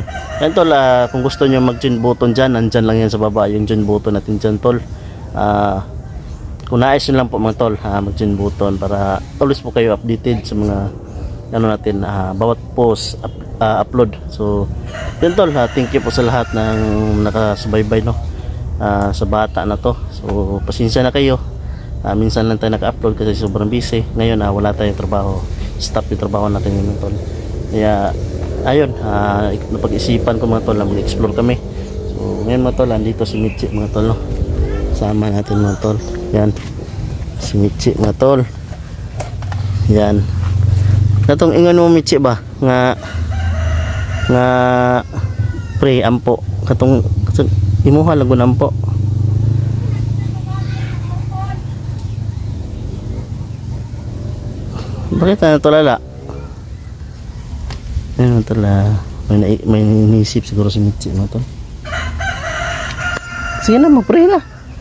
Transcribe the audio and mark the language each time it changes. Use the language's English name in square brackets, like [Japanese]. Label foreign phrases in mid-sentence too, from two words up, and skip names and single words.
[Filipino] Yan tol, kung gusto nyo mag- [English] join button [Filipino] dyan, nandyan lang yan sa baba yung [English] join button [Filipino] natin dyan tol. Kung nais nyo lang po mga tol, mag- [English] join button [Filipino] para always po kayo updated sa mga ano natin, bawat [English] post upload. [Filipino] So yun tol, thank you po sa lahat ng nakasubaybay, no, sa bata na to. So pasensya na kayo, minsan lang tayo naka-upload kasi sobrang busy ngayon, wala tayong trabaho, stop yung trabaho natin yun tol. Kaya ayun, napag-isipan ko mga tol na mag-explore kami. So ngayon mga tol, andito si Mitzi mga tol, no, sama natin mga tol. Yan si Mitzi mga tol. [Cebuano] Yan natong ingon mo Mitzi ba nga pre ampo katong imuha lagun ampo. [Filipino] Bakit na tulala? Ayun tala, may inisip siguro si Mitzi mo to. Sige na, mag-pray na.